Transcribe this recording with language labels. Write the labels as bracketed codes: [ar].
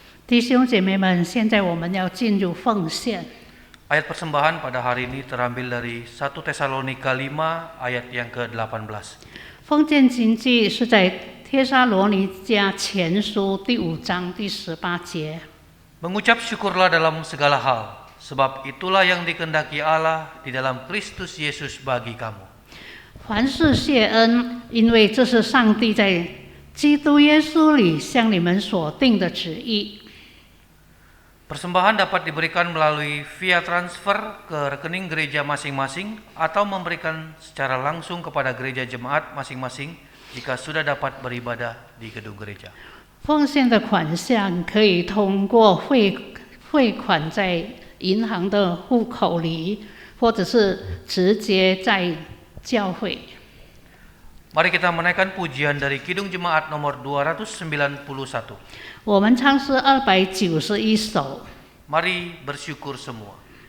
[zh] 弟兄姐妹们，现在我们要进入奉献。 [id] Ayat persembahan pada hari ini terambil dari 1 Tesalonika 5 ayat yang ke-18. [zh] 奉献经济是在帖撒罗尼迦前书第5章第18节。 [id] Mengucap syukurlah dalam segala hal, sebab itulah yang dikehendaki Allah di dalam Kristus Yesus bagi kamu. [zh] 凡事谢恩，因为这是上帝在基督耶稣里向你们所定的旨意。 [id] Persembahan dapat diberikan melalui via transfer ke rekening gereja masing-masing atau memberikan secara langsung kepada gereja jemaat masing-masing jika sudah dapat beribadah di gedung gereja. [zh] 奉献的款项可以通过汇款在银行的户口里，或者是直接在教会。 [id] Mari kita menaikkan pujian dari Kidung Jemaat nomor 291. [zh] 我们唱诗291首。 [id] Mari bersyukur semua.